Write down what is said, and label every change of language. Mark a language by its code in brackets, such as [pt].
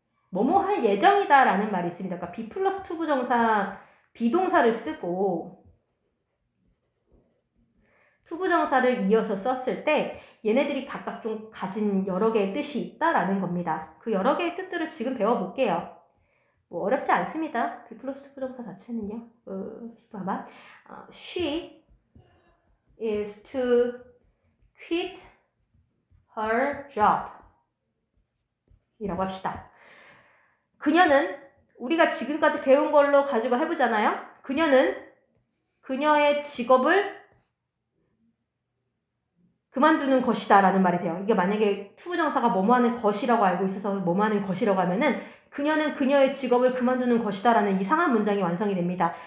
[ko] 뭐뭐 할 예정이다 라는 말이 있습니다. 그러니까 be 플러스 to 부정사 비동사를 쓰고 투부정사를 이어서 썼을 때 얘네들이 각각 좀 가진 여러 개의 뜻이 있다라는 겁니다. 그 여러 개의 뜻들을 지금 배워볼게요. 뭐 어렵지 않습니다. be 플러스 투부정사 자체는요. 봐봐. [en] She is to quit her job [ko] 이라고 합시다. 그녀는 우리가 지금까지 배운 걸로 가지고 해보잖아요. 그녀는 그녀의 직업을 그만두는 것이다 라는 말이 돼요. 이게 만약에 투부정사가 뭐뭐하는 것이라고 알고 있어서 뭐뭐하는 것이라고 하면은 그녀는 그녀의 직업을 그만두는 것이다 라는 이상한 문장이 완성이 됩니다.